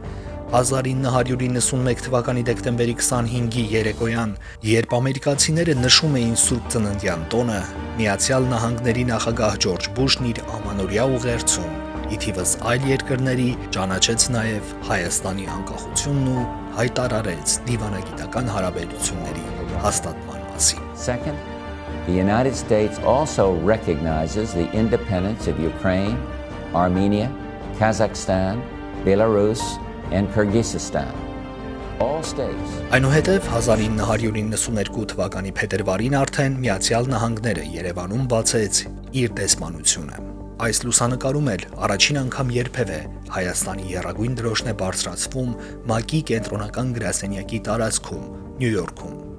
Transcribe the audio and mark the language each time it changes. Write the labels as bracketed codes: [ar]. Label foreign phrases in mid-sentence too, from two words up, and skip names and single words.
[hy] 1991 թվականի դեկտեմբերի 25-ի երեկոյան, երբ ամերիկացիները նշում էին Սուրբ Ծննդյան տոնը, Միացյալ Նահանգների նախագահ Ջորջ Բուշն իր ամանորյա ուղերձում ի թիվս այլ երկրների, ճանաչեց նաև Հայաստանի անկախությունն ու հայտարարեց դիվանագիտական հարաբերությունների հաստատման մասին։ [en] Second, the United States also recognizes the independence of Ukraine, Armenia, Kazakhstan, Belarus, and Kyrgyzstan. All states. [hy] Այնուհետև 1992 թվականի փետրվարին արդեն Միացյալ Նահանգները Երևանում բացեց իր դեսպանությունը։ Այս լուսանկարում էլ առաջին անգամ երբևէ Հայաստանի եռագույն դրոշն է բարձրացվում ՄԱԿ-ի կենտրոնական գրասենյակի տարածքում, Նյու Յորքում։